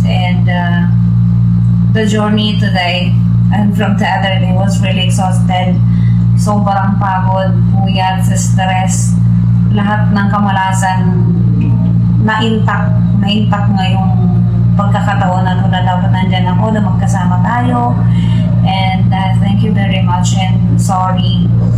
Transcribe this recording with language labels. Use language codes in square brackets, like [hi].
[en] And the journey today and from the other day was really exhausted. [tl] Sobrang pagod, puyat, stress, lahat ng kamalasan na-intact ngayong pagkakataon na dapat nandyan ako na magkasama tayo. [en] And thank you very much and sorry.